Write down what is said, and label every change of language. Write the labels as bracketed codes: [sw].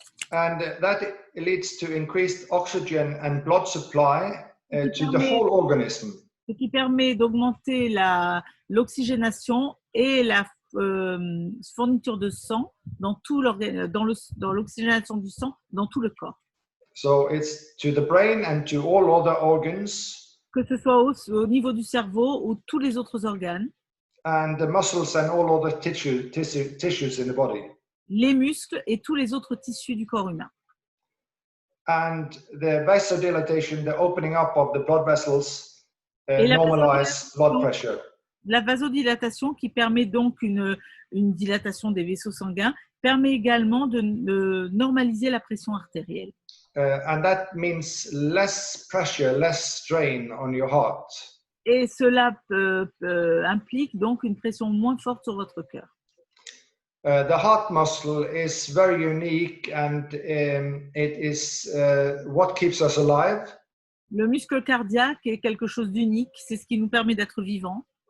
[en] And that leads to increased oxygen and blood supply to the whole organism. [fr] Ce qui permet d'augmenter l'oxygénation et la fourniture de sang dans l'oxygénation du sang dans tout le corps. [en] So it's to the brain and to all other organs. [fr] Que ce soit au niveau du cerveau ou tous les autres organes. [en] And the muscles and all other tissues in the body. [fr] Les muscles et tous les autres tissus du corps humain. [en] And the vasodilatation, the opening up of the blood vessels, normalize blood pressure. [fr] La vasodilatation, qui permet donc une dilatation des vaisseaux sanguins, permet également de normaliser la pression artérielle. [en] And that means less pressure, less strain on your heart. [fr] Et cela implique donc une pression moins forte sur votre cœur. [en] The heart muscle is very unique and it is what keeps us alive. [fr] Le muscle cardiaque est quelque chose d'unique, c'est ce qui nous permet d'être vivants.